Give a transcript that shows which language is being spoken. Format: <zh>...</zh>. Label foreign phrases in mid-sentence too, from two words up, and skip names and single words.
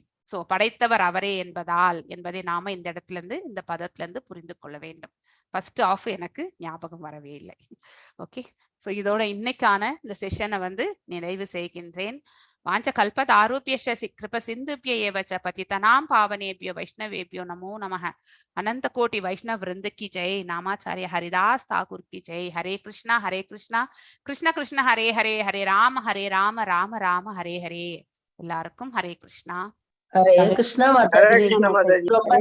<ta>சோ படைத்தவர் அவரே என்பதை நாம இந்த இடத்துல இருந்து இந்த பதத்துல இருந்து புரிந்து கொள்ள வேண்டும்.</ta> <en>first of</en> <ta>எனக்கு ஞாபகம் வரவே இல்லை.</ta> <en>okay, so</en> <ta>இதோட இன்னைக்கான இந்த செஷனை வந்து நிறைவு செய்கின்றேன்.</ta> <sa>वाञ्छा कल्पतरुभ्यश्च कृपा सिन्धुभ्य एव च पतितानां पावनेभ्यो वैष्णवेभ्यो नमो नमः.</sa> <hi>अनंत कोटि वैष्णव वृंद की जय. नामाचार्य हरिदास ठाकुर की जय.</hi> <sa>हरे कृष्णा कृष्ण कृष्ण हरे हरे, हरे राम राम राम हरे हरे.</sa> <ta>எல்லாருக்கும்</ta> <sa>हरे कृष्णा. हरे कृष्णा</sa> <ta>மாதாஜி.</ta>